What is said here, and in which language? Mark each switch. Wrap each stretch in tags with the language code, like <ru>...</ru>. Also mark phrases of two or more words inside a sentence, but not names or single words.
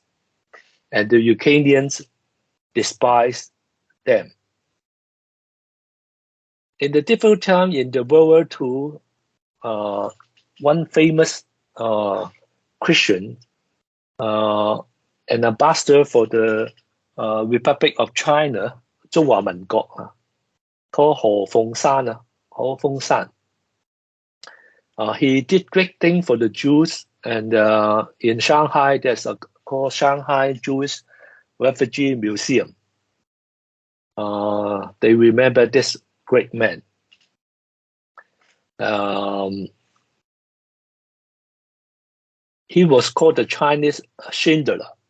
<en>And the Ukrainians despise them. In the difficult time in the World War II, one famous Christian, an ambassador for the Republic of China, 中華民國 called 何鳳山 何鳳山. He did great thing for the Jews, and in Shanghai there's a called Shanghai Jewish Refugee Museum. They remember this great man. He was called the Chinese Schindler.</en>